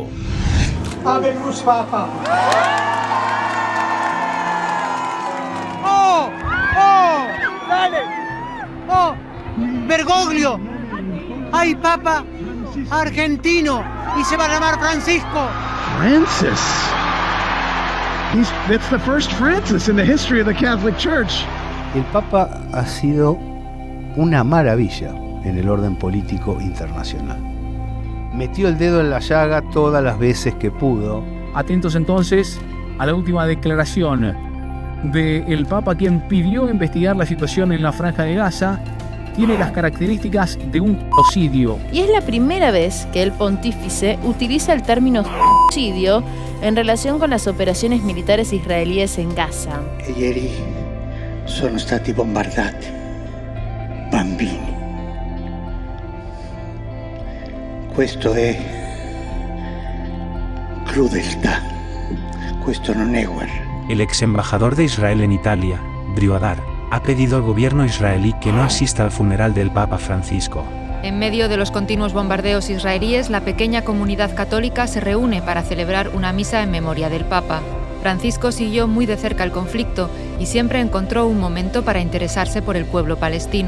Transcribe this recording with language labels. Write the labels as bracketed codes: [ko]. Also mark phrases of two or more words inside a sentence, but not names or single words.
[la] Habemus Papa. [es] ¡Oh! ¡Oh! ¡Dale! ¡Oh! ¡Bergoglio! ¡Ay, Papa! ¡Argentino! ¡Y se va a llamar Francisco! [en] Francis. That's the first Francis in the history of the Catholic Church. [es] El Papa ha sido una maravilla en el orden político internacional. Metió el dedo en la llaga todas las veces que pudo. Atentos entonces a la última declaración del Papa, quien pidió investigar la situación en la Franja de Gaza. Tiene las características de un genocidio. Y es la primera vez que el pontífice utiliza el término genocidio en relación con las operaciones militares israelíes en Gaza. [it] Ieri sono stati bombardati bambini. Questo è crudeltà. Questo non è guerra. [es] El ex embajador de Israel en Italia, Briodar, ha pedido al gobierno israelí que no asista al funeral del Papa Francisco. En medio de los continuos bombardeos israelíes, la pequeña comunidad católica se reúne para celebrar una misa en memoria del Papa. Francisco siguió muy de cerca el conflicto y siempre encontró un momento para interesarse por el pueblo palestino.